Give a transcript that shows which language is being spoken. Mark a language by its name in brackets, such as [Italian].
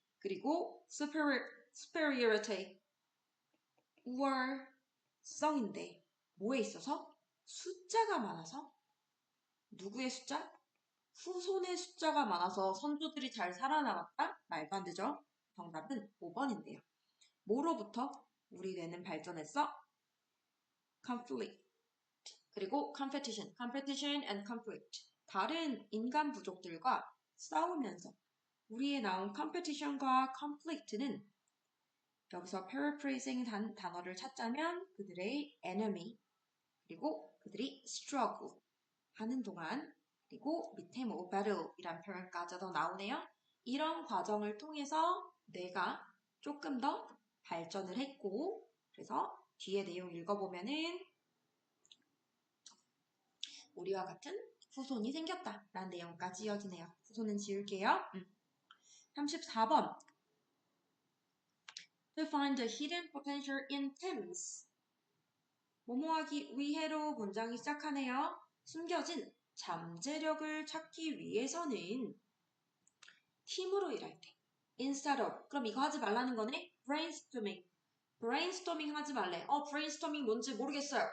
[Korean] 그리고 superiority, 우월성인데 뭐에 있어서? 숫자가 많아서? 누구의 숫자? 후손의 숫자가 많아서 선조들이 잘 살아남았다? 말도 안 되죠. 정답은 5번인데요. 뭐로부터 우리 뇌는 발전했어? [English] conflict, 그리고 competition and conflict. [Korean] 다른 인간 부족들과 싸우면서 우리에 나온 competition과 conflict는 여기서 paraphrasing 단어를 찾자면 그들의 enemy, 그리고 그들이 struggle 하는 동안, 그리고 밑에 뭐 battle이란 표현까지 더 나오네요. 이런 과정을 통해서 내가 조금 더 발전을 했고, 그래서 뒤에 내용 읽어보면은 우리와 같은 후손이 생겼다라는 내용까지 이어지네요. 후손은 지울게요. 34번. [English] To find the hidden potential in teams. [Korean] 뭐뭐하기 위해로 문장이 시작하네요. 숨겨진 잠재력을 찾기 위해서는 팀으로 일할 때. [English] instead of. [Korean] 그럼 이거 하지 말라는 거네. brainstorming 하지 말래. brainstorming 뭔지 모르겠어요.